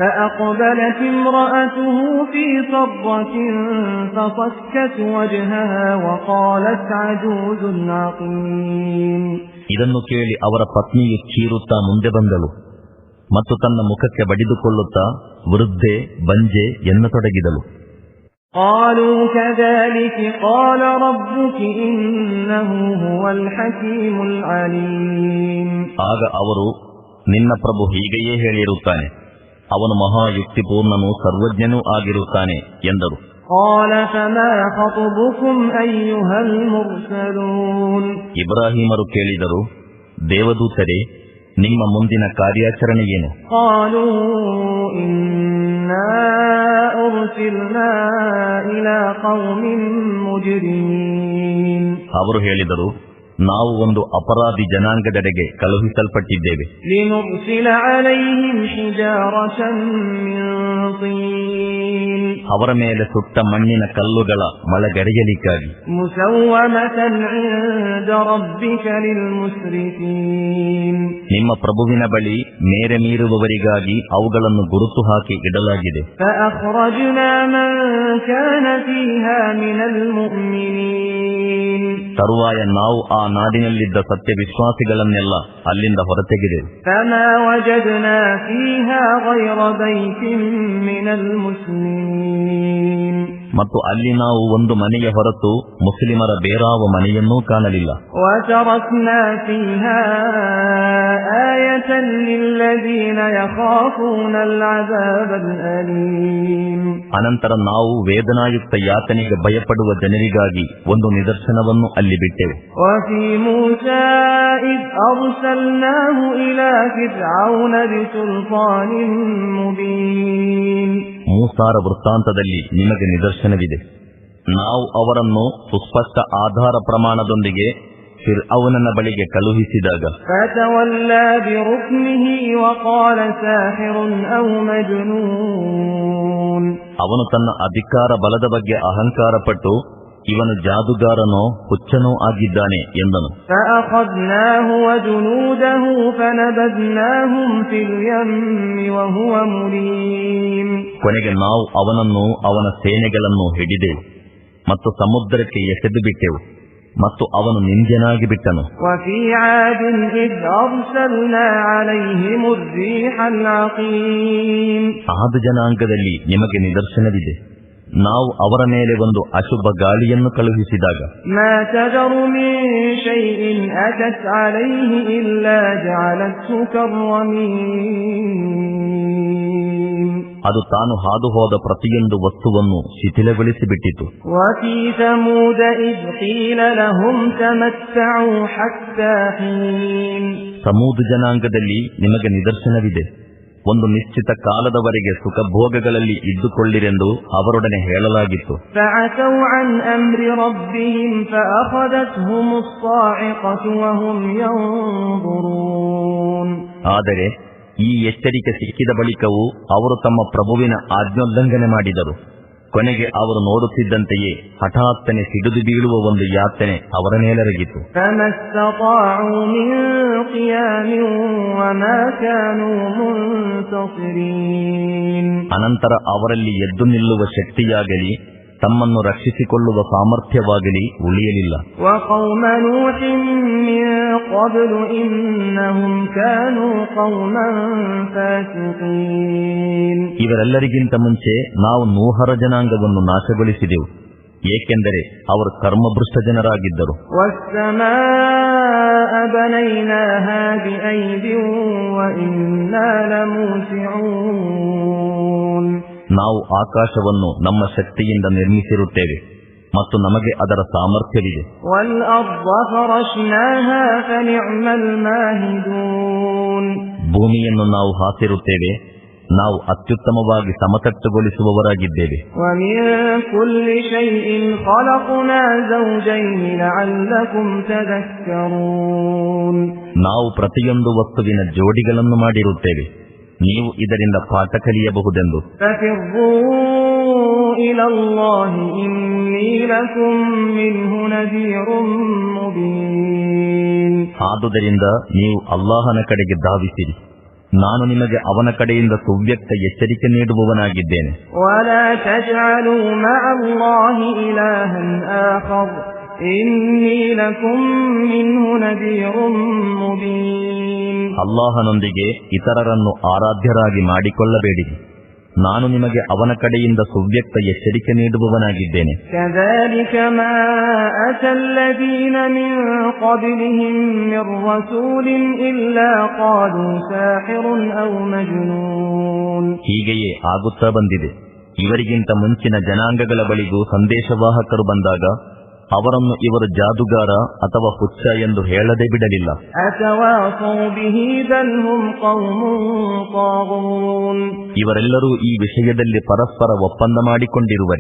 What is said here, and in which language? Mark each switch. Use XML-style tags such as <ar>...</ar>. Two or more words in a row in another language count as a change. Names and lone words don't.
<kn>ಇದನ್ನು ಕೇಳಿ ಅವರ ಪತ್ನಿಯು ಚೀರುತ್ತಾ ಮುಂದೆ ಬಂದಳು ಮತ್ತು ತನ್ನ ಮುಖಕ್ಕೆ ಬಡಿದುಕೊಳ್ಳುತ್ತಾ ವೃದ್ಧೆ, ಬಂಜೆ ಎನ್ನತೊಡಗಿದಳು.</kn> <ar>قالوا كذلك قال ربك إنه هو الحكيم العليم.</ar> <kn>ಆಗ ಅವರು, ನಿನ್ನ ಪ್ರಭು ಹೀಗೆಯೇ ಹೇಳಿರುತ್ತಾನೆ, ಅವನು ಮಹಾಯುಕ್ತಿಪೂರ್ಣನೂ ಸರ್ವಜ್ಞನೂ ಆಗಿರುತ್ತಾನೆ ಎಂದರು.</kn> <ar>قال فما خطبكم أيها المرسلون</ar> <kn>ಇಬ್ರಾಹಿಮರು ಕೇಳಿದರು, ದೇವದೂತರೇ, ನಿಮ್ಮ ಮುಂದಿನ ಕಾರ್ಯಾಚರಣೆ ಏನು?</kn> <ar>قالوا إنا أرسلنا إلى قوم مجرمين</ar> <kn>ಅವರು ಹೇಳಿದರು, ನಾವು ಒಂದು ಅಪರಾಧಿ ಜನಾಂಗದೆಡೆಗೆ ಕಳುಹಿಸಲ್ಪಟ್ಟಿದ್ದೇವೆ.</kn> <ar>لنرسل عليهم حجارة من طين</ar> <kn>ಅವರ ಮೇಲೆ ಸುಟ್ಟ ಮಣ್ಣಿನ ಕಲ್ಲುಗಳ ಮಳೆಗರೆಯಲಿಕ್ಕಾಗಿ.</kn> <ar>مسومة عند ربك للمسرفين</ar> <kn>ನಿಮ್ಮ ಪ್ರಭುವಿನ ಬಳಿ ಮೇರೆ ಮೀರುವವರಿಗಾಗಿ ಅವುಗಳನ್ನು ಗುರುತು ಹಾಕಿ ಇಡಲಾಗಿದೆ.</kn> <ar>فأخرجنا من كان فيها من المؤمنين</ar> <kn>ತರುವಾಯ ನಾವು ಆ ನಾಡಿನಲ್ಲಿದ್ದ ಸತ್ಯ ವಿಶ್ವಾಸಿಗಳನ್ನೆಲ್ಲ ಅಲ್ಲಿಂದ ಹೊರತೆಗೆದೆವು.</kn> <ar>فما وجدنا فيها غير بيت من المسلمين</ar> <kn>ಮತ್ತು ಅಲ್ಲಿ ನಾವು ಒಂದು ಮನೆಯ ಹೊರತು ಮುಸ್ಲಿಮರ ಬೇರಾವ ಮನೆಯನ್ನೂ ಕಾಣಲಿಲ್ಲ.</kn> <ar>وتركنا فيها آية للذين يخافون العذاب الأليم</ar> <kn>ಅನಂತರ ನಾವು ವೇದನಾಯುಕ್ತ ಯಾತನೆಗೆ ಭಯಪಡುವ ಜನರಿಗಾಗಿ ಒಂದು ನಿದರ್ಶನವನ್ನು ಅಲ್ಲಿ ಬಿಟ್ಟೆವು.</kn> <ar>وفي موسى إذ أرسلناه إلى فرعون بسلطان مبين</ar> <kn>ಮೂಸಾರ ವೃತ್ತಾಂತದಲ್ಲಿ ನಿಮಗೆ ನಿದರ್ಶನವಿದೆ. ನಾವು ಅವರನ್ನು ಸುಸ್ಪಷ್ಟ ಆಧಾರ ಪ್ರಮಾಣದೊಂದಿಗೆ ಫಿರ್ಔನನ ಬಳಿಗೆ ಕಳುಹಿಸಿದಾಗ</kn> <ar>فتولى بركنه وقال ساحر أو مجنون</ar> <kn>ಅವನು ತನ್ನ ಅಧಿಕಾರ ಬಲದ ಬಗ್ಗೆ ಅಹಂಕಾರಪಟ್ಟು ಇವನು ಜಾದುಗಾರನೋ ಹುಚ್ಚನೋ ಆಗಿದ್ದಾನೆ ಎಂದನು.</kn> <ar>فأخذناه وجنوده فنبذناهم في اليم وهو مليم</ar> <kn>ಕೊನೆಗೆ ನಾವು ಅವನನ್ನು ಅವನ ಸೇನೆಗಳನ್ನು ಹಿಡಿದೆವು ಮತ್ತು ಸಮುದ್ರಕ್ಕೆ ಎಸೆದು ಬಿಟ್ಟೆವು ಮತ್ತು ಅವನು ನಿಂದ್ಯನಾಗಿ ಬಿಟ್ಟನು.</kn> <ar>وفي عاد إذ أرسلنا عليهم الريح العقيم</ar> <kn>ಆದ ಜನಾಂಗದಲ್ಲಿ ನಿಮಗೆ ನಿದರ್ಶನವಿದೆ. ನಾವು ಅವರ ಮೇಲೆ ಒಂದು ಅಶುಭ ಗಾಳಿಯನ್ನು ಕಳುಹಿಸಿದಾಗ</kn> <ar>ما تذر من شيء أتت عليه إلا جعلته كالرميم</ar> <kn>ಅದು ತಾನು ಹಾದು ಹೋದ ಪ್ರತಿಯೊಂದು ವಸ್ತುವನ್ನು ಶಿಥಿಲಗೊಳಿಸಿಬಿಟ್ಟಿತು.</kn> <ar>وفي ثمود إذ قيل لهم تمتعوا حتى حين</ar> <kn>ಸಮೂದ ಜನಾಂಗದಲ್ಲಿ ನಿಮಗೆ ನಿದರ್ಶನವಿದೆ. ಒಂದು ನಿಶ್ಚಿತ ಕಾಲದವರೆಗೆ ಸುಖಭೋಗಗಳಲ್ಲಿ ಇದ್ದುಕೊಳ್ಳಿರೆಂದು ಅವರೊಡನೆ ಹೇಳಲಾಗಿತ್ತು.</kn> <ar>فعتوا عن أمر ربهم فأخذتهم الصاعقة وهم ينظرون</ar> <kn>ಆದರೆ ಈ ಎಚ್ಚರಿಕೆ ಸಿಕ್ಕಿದ ಬಳಿಕವೂ ಅವರು ತಮ್ಮ ಪ್ರಭುವಿನ ಆಜ್ಞೋಲ್ಲಂಘನೆ ಮಾಡಿದರು. ಕೊನೆಗೆ ಅವರು ನೋಡುತ್ತಿದ್ದಂತೆಯೇ ಹಠಾತ್ತನೆ ಸಿಡಿದು ಬೀಳುವ ಒಂದು ಯಾತನೆ ಅವರ ಮೇಲೆರಗಿತು.</kn> <ar>فما استطاعوا من قيام وما كانوا منتصرين</ar> <kn>ಅನಂತರ ಅವರಲ್ಲಿ ಎದ್ದು ನಿಲ್ಲುವ ಶಕ್ತಿಯಾಗಲಿ ತಮ್ಮನ್ನು ರಕ್ಷಿಸಿಕೊಳ್ಳುವ ಸಾಮರ್ಥ್ಯವಾಗಲಿ ಉಳಿಯಲಿಲ್ಲ.</kn> <ar>وقوم نوح من قبل إنهم كانوا قوما فاسقين</ar> <kn>ಇವರೆಲ್ಲರಿಗಿಂತ ಮುಂಚೆ ನಾವು ನೂಹರ ಜನಾಂಗವನ್ನು ನಾಶಗೊಳಿಸಿದೆವು, ಏಕೆಂದರೆ ಅವರು ಕರ್ಮಭ್ರಷ್ಟ ಜನರಾಗಿದ್ದರು.</kn> <ar>والسماء بنيناها بأيد وإنا لموسعون</ar> <kn>ನಾವು ಆಕಾಶವನ್ನು ನಮ್ಮ ಶಕ್ತಿಯಿಂದ ನಿರ್ಮಿಸಿರುತ್ತೇವೆ ಮತ್ತು ನಮಗೆ ಅದರ ಸಾಮರ್ಥ್ಯವಿದೆ.</kn> <ar>والأرض فرشناها فنعم الماهدون</ar> <kn>ಭೂಮಿಯನ್ನು ನಾವು ಹಾಸಿರುತ್ತೇವೆ, ನಾವು ಅತ್ಯುತ್ತಮವಾಗಿ ಸಮತಟ್ಟುಗೊಳಿಸುವವರಾಗಿದ್ದೇವೆ.</kn> <ar>ومن كل شيء خلقنا زوجين لعلكم تذكرون</ar> <kn>ನಾವು ಪ್ರತಿಯೊಂದು ವಸ್ತುವಿನ ಜೋಡಿಗಳನ್ನು ಮಾಡಿರುತ್ತೇವೆ, ನೀವು ಇದರಿಂದ ಪಾಠ ಕಲಿಯಬಹುದೆಂದು.</kn> <ar>ففروا إلى الله إني لكم منه نذير مبين</ar> <kn>ಆದುದರಿಂದ ನೀವು ಅಲ್ಲಾಹನ ಕಡೆಗೆ ಧಾವಿಸಿರಿ, ನಾನು ನಿಮಗೆ ಅವನ ಕಡೆಯಿಂದ ಸುವ್ಯಕ್ತ ಎಚ್ಚರಿಕೆ ನೀಡುವವನಾಗಿದ್ದೇನೆ.</kn> <ar>ولا تجعلوا مع الله إلها آخر إني لكم منه نذير مبين</ar> <kn>ಅಲ್ಲಾಹನೊಂದಿಗೆ ಇತರರನ್ನು ಆರಾಧ್ಯರಾಗಿ ಮಾಡಿಕೊಳ್ಳಬೇಡಿರಿ, ನಾನು ನಿಮಗೆ ಅವನ ಕಡೆಯಿಂದ ಸುವ್ಯಕ್ತ ಎಚ್ಚರಿಕೆ ನೀಡುವವನಾಗಿದ್ದೇನೆ.</kn> <ar>كذلك ما أتى الذين من قبلهم من رسول إلا قالوا ساحر أو مجنون.</ar> <kn>ಹೀಗೆಯೇ ಆಗುತ್ತಾ ಬಂದಿದೆ. ಇವರಿಗಿಂತ ಮುಂಚಿನ ಜನಾಂಗಗಳ ಬಳಿಗೂ ಸಂದೇಶವಾಹಕರು ಬಂದಾಗ ಅವರನ್ನು ಇವರು ಜಾದುಗಾರ ಅಥವಾ ಹುಚ್ಚ ಎಂದು ಹೇಳದೆ ಬಿಡಲಿಲ್ಲ. ಇವರೆಲ್ಲರೂ ಈ ವಿಷಯದಲ್ಲಿ ಪರಸ್ಪರ ಒಪ್ಪಂದ ಮಾಡಿಕೊಂಡಿರುವರೇ?</kn>